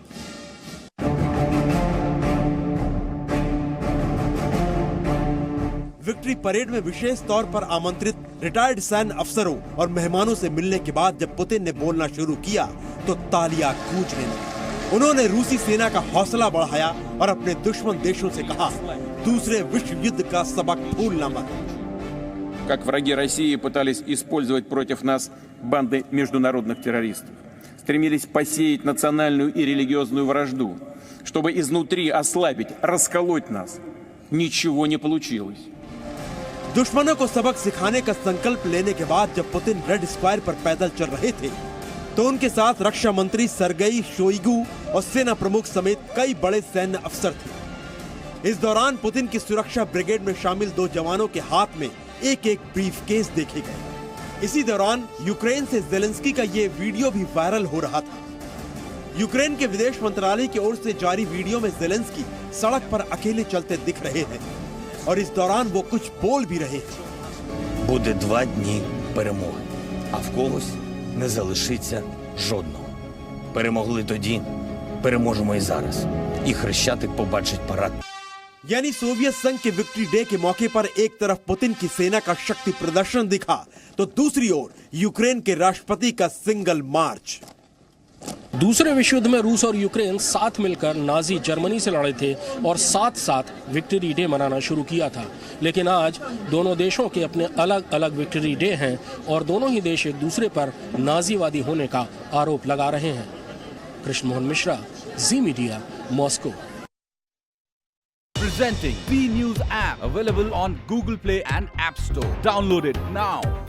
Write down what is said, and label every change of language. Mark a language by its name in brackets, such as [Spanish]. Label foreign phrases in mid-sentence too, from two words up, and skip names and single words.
[English] victory parade [Hindi] में विशेष तौर पर आमंत्रित रिटायर्ड सैन्य अफसरों और मेहमानों से मिलने के बाद जब पुतिन ने बोलना शुरू किया तो तालियां गूंजने लगी। उन्होंने रूसी सेना का हौसला बढ़ाया और अपने दुश्मन देशों से कहा, दूसरे विश्व युद्ध का सबक भूलना मत। [Russian] Как враги России пытались использовать против нас банды международных террористов, стремились посеять национальную и религиозную вражду, чтобы изнутри ослабить, расколоть нас. Ничего не получилось. [Hindi] दुश्मनों को सबक सिखाने का संकल्प लेने के बाद जब पुतिन रेड स्क्वायर पर पैदल चल रहे थे तो उनके साथ रक्षा मंत्री सर्गेई शोइगु और सेना प्रमुख समेत कई बड़े सैन्य अफसर थे। इस दौरान पुतिन की सुरक्षा ब्रिगेड में शामिल 2 जवानों के हाथ में एक-एक ब्रीफकेस देखे गए। इसी दौरान यूक्रेन से ज़ेलेंस्की का ये वीडियो भी वायरल हो रहा था। यूक्रेन के विदेश मंत्रालय की ओर से जारी वीडियो में ज़ेलेंस्की सड़क पर अकेले चलते दिख रहे हैं और इस दौरान वो कुछ बोल भी रहे थे। [Ukrainian] Буде 2 дні перемоги, а в когось не залишиться жодного. Перемогли тоді, переможемо і зараз. І Хрещатик побачить парад. [Hindi] यानी सोवियत संघ के विक्ट्री डे के मौके पर एक तरफ पुतिन की सेना का शक्ति प्रदर्शन दिखा तो दूसरी ओर यूक्रेन के राष्ट्रपति का [English] single march. [Hindi] दूसरे विश्व युद्ध में रूस और यूक्रेन साथ मिलकर नाजी जर्मनी से लड़े थे और साथ साथ विक्ट्री डे मनाना शुरू किया था। लेकिन आज दोनों देशों के अपने अलग अलग विक्ट्री डे हैं और दोनों ही देश एक दूसरे पर नाजीवादी होने का आरोप लगा रहे हैं। कृष्ण मोहन मिश्रा, जी मीडिया, मॉस्को। [English] Presenting B News app, available on Google Play and App Store. Download it now.